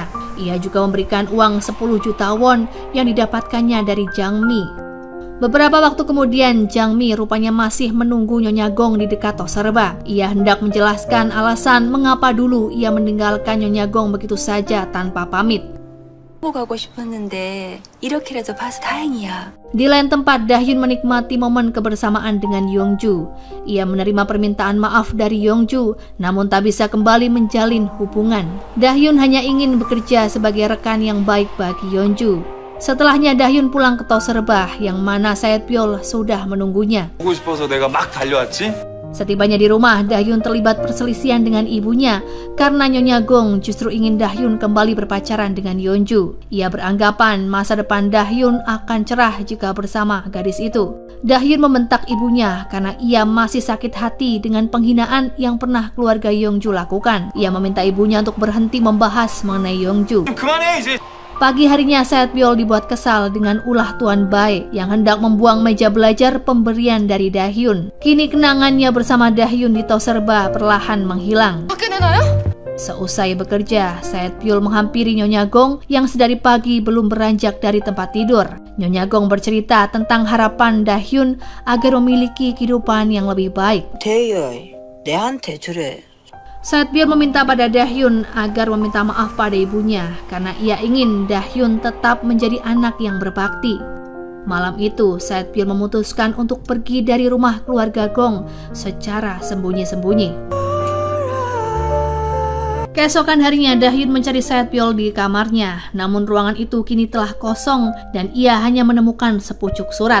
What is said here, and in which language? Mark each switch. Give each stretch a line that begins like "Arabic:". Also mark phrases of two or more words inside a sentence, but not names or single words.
Indonesian: Ia juga memberikan uang 10 juta won yang didapatkannya dari Jang Mi. Beberapa waktu kemudian, Jang Mi rupanya masih menunggu Nyonya Gong di dekat Toserba. Ia hendak menjelaskan alasan mengapa dulu ia meninggalkan Nyonya Gong begitu saja tanpa pamit.
Korean: 가고 싶었는데 이렇게라도 봐서 다행이야.
Indonesian: Di lain tempat, Dahyun menikmati momen kebersamaan dengan Yeonju. Ia menerima permintaan maaf dari Yeonju, namun tak bisa kembali menjalin hubungan. Dahyun hanya ingin bekerja sebagai rekan yang baik bagi Yeonju. Setelahnya Dahyun pulang ke Toserba, yang mana Saetbyul sudah menunggunya.
Korean: 보고 싶어서 내가 막 달려왔지?
Indonesian: Setibanya di rumah, Dahyun terlibat perselisihan dengan ibunya karena Nyonya Gong justru ingin Dahyun kembali berpacaran dengan Yeonju. Ia beranggapan masa depan Dahyun akan cerah jika bersama gadis itu. Dahyun membentak ibunya karena ia masih sakit hati dengan penghinaan yang pernah keluarga Yeonju lakukan. Ia meminta ibunya untuk berhenti membahas mengenai Yeonju.
Korean: 그만해 이제.
Indonesian: Pagi harinya Saetbyul dibuat kesal dengan ulah Tuan Bae yang hendak membuang meja belajar pemberian dari Dahyun. Kini kenangannya bersama Dahyun di Toserba perlahan menghilang. Seusai bekerja, Saetbyul menghampiri Nyonya Gong yang sedari pagi belum beranjak dari tempat tidur. Nyonya Gong bercerita tentang harapan Dahyun agar memiliki kehidupan yang lebih baik.
Korean: 대열, 내한테 주래.
Indonesian: Saetbyul meminta pada Dahyun agar meminta maaf pada ibunya karena ia ingin Dahyun tetap menjadi anak yang berbakti. Malam itu, Saetbyul memutuskan untuk pergi dari rumah keluarga Gong secara sembunyi-sembunyi. Keesokan harinya, Dahyun mencari Saetbyul di kamarnya, namun ruangan itu kini telah kosong dan ia hanya menemukan sepucuk surat.